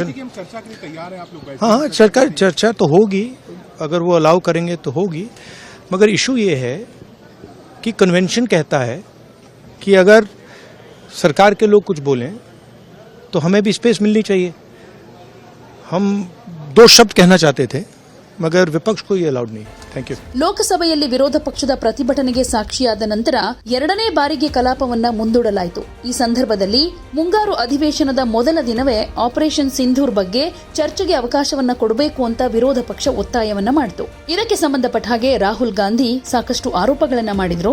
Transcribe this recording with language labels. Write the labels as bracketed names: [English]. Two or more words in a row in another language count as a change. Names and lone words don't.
[Hindi] हाँ, चर्चा तो होगी, अगर वो अलाउ करेंगे तो होगी, मगर इशू ये है कि कन्वेंशन कहता है कि अगर सरकार के लोग कुछ बोलें तो हमें भी स्पेस मिलनी चाहिए. हम दो शब्द कहना चाहते थे, मगर विपक्ष को ये अलाउड नहीं. [English] Thank you. [Kannada] ಲೋಕಸಭೆಯಲ್ಲಿ ವಿರೋಧ ಪಕ್ಷದ ಪ್ರತಿಭಟನೆಗೆ ಸಾಕ್ಷಿಯಾದ ನಂತರ ಎರಡನೇ ಬಾರಿಗೆ ಕಲಾಪವನ್ನ ಮುಂದೂಡಲಾಯಿತು. ಈ ಸಂದರ್ಭದಲ್ಲಿ ಮುಂಗಾರು ಅಧಿವೇಶನದ ಮೊದಲ ದಿನವೇ ಆಪರೇಷನ್ ಸಿಂಧೂರ್ ಬಗ್ಗೆ ಚರ್ಚೆಗೆ ಅವಕಾಶವನ್ನ ಕೊಡಬೇಕು ಅಂತ ವಿರೋಧ ಪಕ್ಷ ಒತ್ತಾಯವನ್ನ ಮಾಡಿತು. ಇದಕ್ಕೆ ಸಂಬಂಧಪಟ್ಟ ಹಾಗೆ ರಾಹುಲ್ ಗಾಂಧಿ ಸಾಕಷ್ಟು ಆರೋಪಗಳನ್ನ ಮಾಡಿದ್ರು.